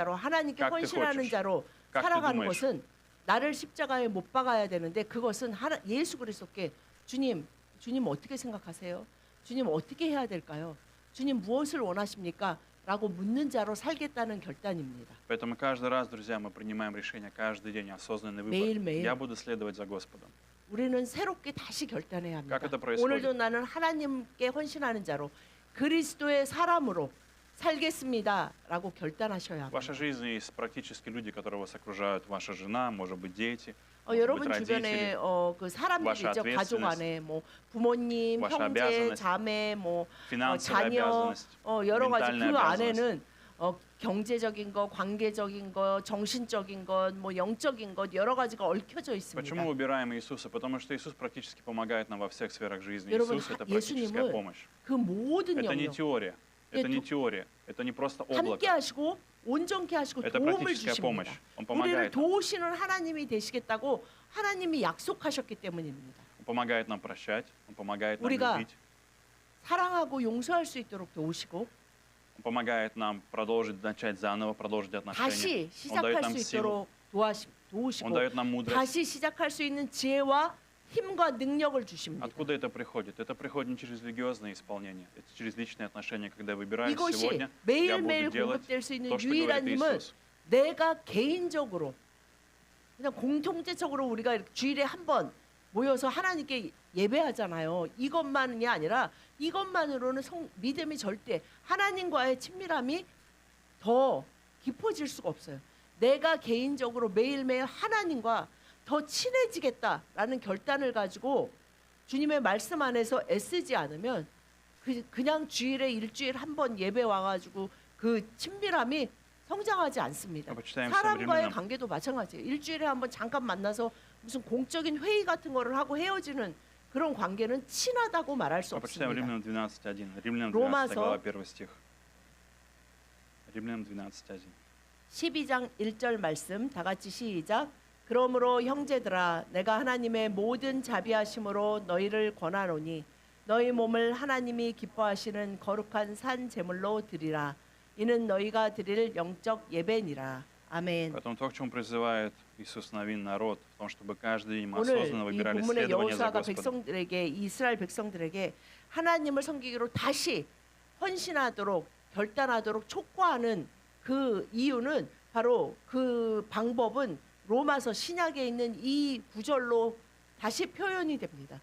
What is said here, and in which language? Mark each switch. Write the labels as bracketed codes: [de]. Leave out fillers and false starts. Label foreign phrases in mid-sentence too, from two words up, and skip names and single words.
[ko] 자로 하나님께 [ru] как ты [ko] 헌신하는 [ru] хочешь? [ko] 자로 [ru] как ты [ko] 살아가는 [ru] думаешь? [ko] 것은 나를 십자가에 못 박아야 되는데 그것은 예수 그리스도께 주님 어떻게 생각하세요? 주님 어떻게 해야 될까요? 주님 무엇을 원하십니까? 라고 묻는 자로 살겠다는 결단입니다. [ru] Поэтому каждый раз, друзья, мы принимаем решение, каждый день осознанный выбор. [ko] 매일매일. [ru] Я буду следовать за Господом. [ko] 우리는 새롭게 다시 결단해야 합니다. [ru] Как это происходит? [ko] 오늘도 나는 하나님께 헌신하는 자로 그리스도의 사람으로 살겠습니다라고 결단하셔야 [ru] В вашей [ko] 합니다. [ru] жизни есть практически люди, которые вас окружают. Ваша жена, может быть, дети, может быть, [ko] 여러분 주변에 [ru] родители. [ko] 그 사람들이 [ru] ваша [ko] 있죠. 가족 [ru] ответственность, [ko] 안에 뭐 부모님, [ru] ваша [ko] 형제, [ru] обязанность, [ko] 자매, 뭐 [ru] финансовая [ko] 자녀, [ru] обязанность, [ko] 여러 가지 [ru] ментальная [ko] 그 [ru] обязанность. [ko] 안에는 경제적인 것, 관계적인 것, 정신적인 것, 뭐 영적인 것 여러 가지가 얽혀져 있습니다. [ru] Почему выбираем Иисуса? Потому что Иисус практически помогает нам во всех сферах жизни. [ko] 여러분 [ru] Иисус — это практическая [ko] 예수님은 [ru] помощь. [ko] 그 모든 [ru] Это не [ko] 영역 [ru] теория. [ko] 예, [ru] Это не теория. Это не просто [ko] 함께 [ru] облако. [ko] 하시고 온전케 하시고 [ru] Это [ko] 도움을 [ru] практическая [ko] 주십니다. [ru] помощь. Он [ko] 우리를 [ru] помогает нам. [ko] 도우시는 하나님이 되시겠다고 하나님이 약속하셨기 때문입니다. [ru] Он помогает нам прощать. Он помогает нам [ko] 우리가 [ru] любить. [ko] 사랑하고 용서할 수 있도록 도우시고 [ru] Он помогает нам продолжить, начать заново, продолжить отношения. [ko] 다시 [ru] Он дает [ko] 시작할 [ru] нам [ko] 수 [ru] силу. [ko] 있도록 [ru] Он [ko] 도우시고 [ru] дает нам мудрость. [ko] 다시 시작할 수 있는 지혜와 힘과 능력을 주십니다. [ru] Откуда это приходит? Это приходит не через религиозное исполнение, это через личные отношения, когда я выбираю [ko] 이것이 [ru] сегодня, я [ko] 매일매일 [ru] буду делать [ko] 공급될 수 있는 [ru] то, что [ko] 유일한 [ru] говорит [ko] 힘은 [ru] Иисус. [ko] 내가 개인적으로 그냥 공통체적으로 우리가 이렇게 주일에 한 번 모여서 하나님께 예배하잖아요. 이것만이 아니라 이것만으로는 믿음이 절대 하나님과의 친밀함이 더 깊어질 수가 없어요. 내가 개인적으로 매일매일 하나님과 더 친해지겠다라는 결단을 가지고 주님의 말씀 안에서 애쓰지 않으면 그냥 주일에 일주일 한 번 예배 와가지고 그 친밀함이 성장하지 않습니다. [ru] почитаем [ko] 사람과의 [ru] современным. [ko] 관계도 마찬가지예요. 일주일에 한 번 잠깐 만나서 무슨 공적인 회의 같은 거를 하고 헤어지는 그런 관계는 친하다고 말할 수 [ru] Почитаем [ko] 없습니다. [ru] Римлянам 12.1. Римлянам 12 [ko] 로마서 [ru] глава 1 стих. Римлянам 12.1. [ko] 12장 1절 말씀 다 같이 시작. 그러므로 형제들아 내가 하나님의 모든 자비하심으로 너희를 권하노니 너희 몸을 하나님이 기뻐하시는 거룩한 산 제물로 드리라. 이는 너희가 드릴 영적 예배니라. 아멘. [ru] Поэтому то, к чему призывает Иисус Навин народ, в том, чтобы каждый день мы [ko] 오늘 [ru] осознанно [ko] 이 [ru] выбирали [ko] 본문의 [ru] следование за [ko] 여호수아가 [ru] Господом. [ko] 백성들에게 이스라엘 백성들에게 하나님을 섬기기로 다시 헌신하도록 결단하도록 촉구하는 그 이유는 바로 그 방법은 로마서 신약에 있는 이 구절로 다시 표현이 됩니다.